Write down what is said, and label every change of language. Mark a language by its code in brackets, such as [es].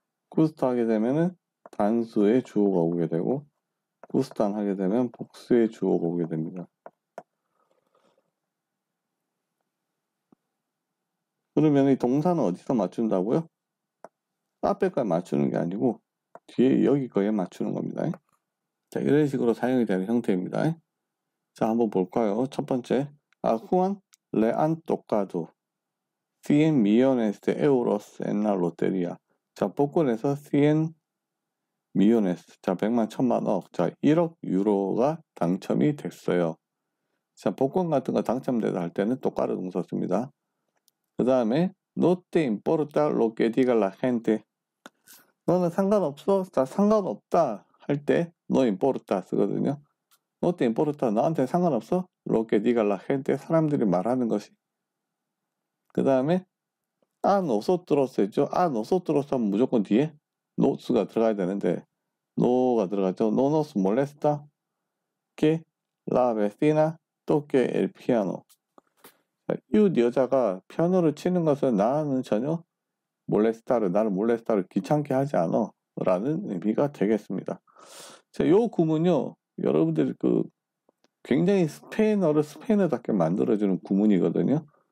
[ko] 구스타 하게 되면은 단수의 주어가 오게 되고 구스탄 하게 되면 복수의 주어가 오게 됩니다. 그러면 이 동사는 어디서 맞춘다고요? 앞에 거에 맞추는 게 아니고 뒤에 여기 거에 맞추는 겁니다. 자, 이런 식으로 사용이 되는 형태입니다. 자, 한번 볼까요? [es] 첫 번째, Juan le han tocado 100 millones de euros en la lotería. [ko] 자, 복권에서 100 millones, 자, 100만, 1000만억, 자, 1억 유로가 당첨이 됐어요. 자, 복권 같은 거 당첨되다 할 때는 똑바로 동사 씁니다. [es] 그 다음에 No te importa lo que diga la gente. [ko] 너는 상관없어? 자, 상관없다 할 때 [es] no importa [ko] 쓰거든요. [es] No te importa, [ko] 나한테 상관없어? [es] Lo que diga la gente, [ko] 사람들이 말하는 것이. 그 다음에 nosotros 했죠. nosotros 하면 무조건 뒤에 nos가 들어가야 되는데 no가 들어가죠. [es] No nos molesta que la vecina toque el piano. [ko] 이웃 여자가 피아노를 치는 것은 나는 전혀 나를 몰레스타를 귀찮게 하지 않아 라는 의미가 되겠습니다. 자, 요 구문요 여러분들이 굉장히 스페인어답게 만들어주는 구문이거든요.